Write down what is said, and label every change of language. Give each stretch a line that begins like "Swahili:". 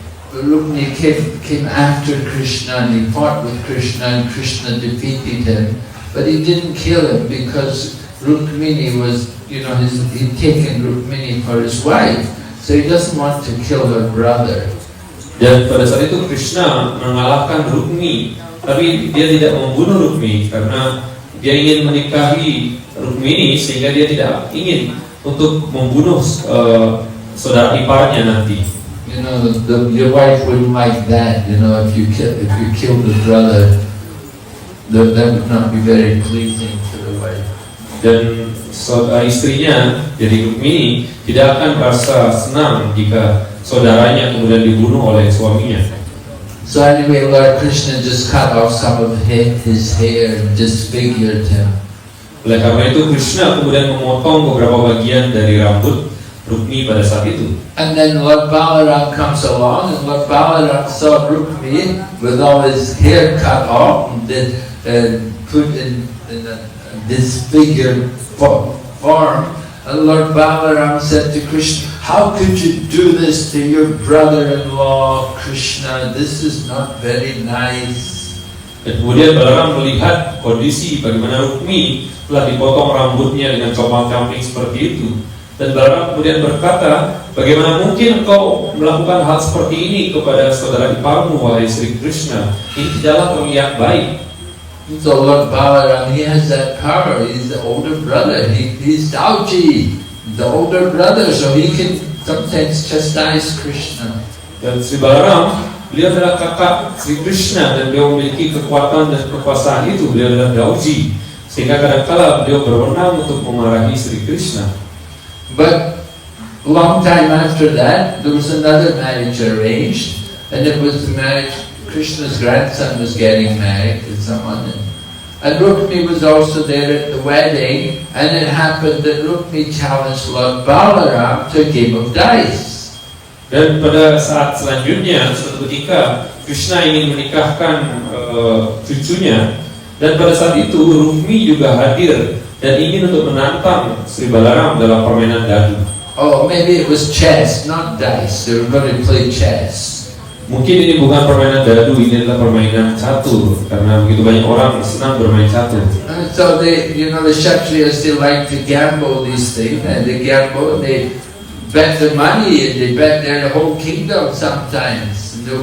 English: Rukmini came after Krishna and he fought with Krishna and Krishna defeated him, but he didn't kill him because Rukmini was, he'd taken Rukmini for his wife, so he doesn't want to kill her brother.
Indonesian: Dan pada saat itu Krishna mengalahkan Rukmini, tapi dia tidak membunuh Rukmini karena dia ingin menikahi Rukmini, sehingga dia tidak ingin untuk membunuh saudara iparnya nanti.
English: Your wife wouldn't like that. If you killed the brother, that would not be very pleasing to the wife.
Indonesian: Dan istrinya, jadi Rukmini, tidak akan merasa senang jika saudaranya kemudian dibunuh oleh suaminya.
English: So anyway, Lord Krishna just cut off some of his hair and disfigured him.
Indonesian: Oleh karena itu Krishna kemudian memotong beberapa bagian dari rambut Rukmi pada saat itu.
English: And then Lord Balaram comes along, and Lord Balaram saw Rukmi with all his hair cut off and then put in a disfigured form. And Lord Balaram said to Krishna, "How could you do this to your brother-in-law, Krishna? This is not very nice."
Indonesian: Dan kemudian Balaram melihat kondisi bagaimana Rukmi telah dipotong rambutnya dengan compang-camping seperti itu. Dan Balaram kemudian berkata, "Bagaimana mungkin engkau melakukan hal seperti ini kepada saudara iparmu, wahai Sri Krishna? Ini tidaklah terlihat baik."
English: So Lord Balaram, he has that power. He's the older brother. He's Dauji, the older brother, so he can sometimes chastise Krishna.
Indonesian: Dan Sri Balaram, beliau adalah kakak Sri Krishna dan beliau memiliki kekuatan dan kekuasaan itu. Beliau adalah Dauji, sehingga kadang-kala beliau berwenang untuk memarahi Sri Krishna.
English: But a long time after that, there was another marriage arranged, and it was the marriage. Krishna's grandson was getting married to someone, and Rukmi was also there at the wedding, and it happened that Rukmi challenged Lord Balaram to a game of dice.
Indonesian: Dan pada saat selanjutnya, suatu ketika Krishna ingin menikahkan cucunya, dan pada saat itu Rukmi juga hadir dan ingin untuk menantang Sri Balaram dalam permainan dadu.
English: Oh, maybe it was chess, not dice. They were going to play chess.
Indonesian: Mungkin ini bukan permainan dadu, ini adalah permainan catur, karena begitu banyak orang senang bermain catur.
English: And so they, the Kshatriyas, they like to gamble these things, and they gamble, and they bet the money, and they bet their whole kingdom sometimes.